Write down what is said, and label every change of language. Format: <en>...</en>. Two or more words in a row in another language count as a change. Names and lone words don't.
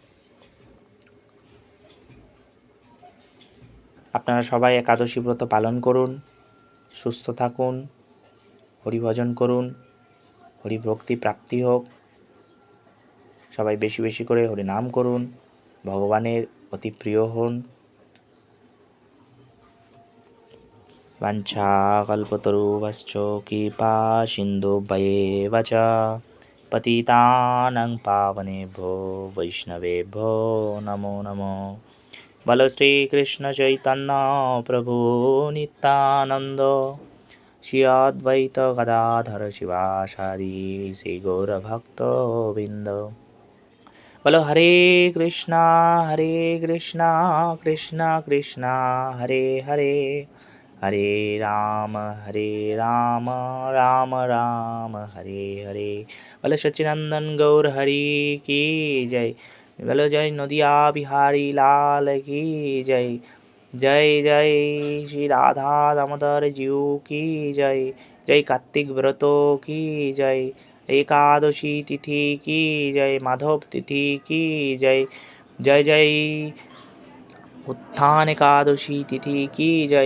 <bn>আপনারা সবাই একাদশী ব্রত পালন করুন, সুস্থ থাকুন, হরিভজন করুন, হরিভক্তি প্রাপ্তি হোক। সবাই বেশি বেশি করে হরিনাম করুন, ভগবানের অতি প্রিয় হন।</bn> <sa>বাঞ্ছাকল্পতরুভশ্চ কৃপা সিন্ধুভ্যেব চ পতিতানাং পাবনেভ্যো বৈষ্ণবেভ্যো নমো নমো।</sa> <bn>বলো শ্রীকৃষ্ণ চৈতন্য প্রভু নিত্যানন্দ, শ্রী অদ্বৈত গদাধর শিবাসাদি শ্রী গৌরভক্ত বৃন্দ। বলো হরে কৃষ্ণা কৃষ্ণা কৃষ্ণা হরে হরে, হরে রাম রাম রাম হরে হরে। বলো সচ্চিদানন্দ গৌর হরি কি জয়। বলো জয় নদিয়া বিহাरी</bn> <hi>लाल की जय। जय जय श्री राधा दामोदर जीव की जय। जय कार्तिक व्रतों की जय। एकादशी तिथि की जय। माधव तिथि की जय। जय जय उत्थान एकादशी तिथि की जय।</hi>